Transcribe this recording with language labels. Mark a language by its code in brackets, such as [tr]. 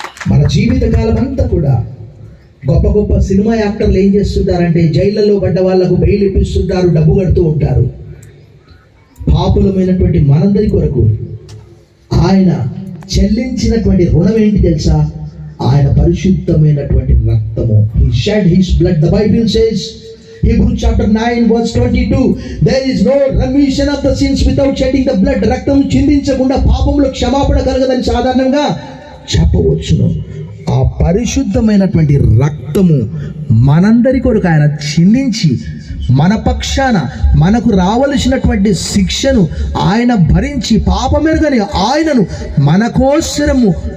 [te] మన జీవితకాలం అంతా కూడా గొప్ప గొప్ప సినిమా యాక్టర్లు ఏం చేస్తుంటారంటే జైళ్ళలో పడ్డ వాళ్లకు బెయిల్ ఇప్పిస్తుంటారు, డబ్బు కడుతూ ఉంటారు. పాపులమైనటువంటి మనందరి కొరకు ఆయన చెల్లించినటువంటి రుణం ఏంటి తెలుసా? ఆయన పరిశుద్ధమైనటువంటి రక్తము. [en] He shed his blood. The Bible says, Hebrews chapter 9:22, there is no remission of the sins without shedding the blood. [te] రక్తం చిందించకుండా పాపంలో క్షమాపణ కలగదని సాధారణంగా చెప్పవచ్చును. ఆ పరిశుద్ధమైనటువంటి రక్తము మనందరి కొరకు ఆయన చిందించి మన పక్షాన మనకు రావలసినటువంటి శిక్షను ఆయన భరించి పాపమెరుగని ఆయనను మన కోసరము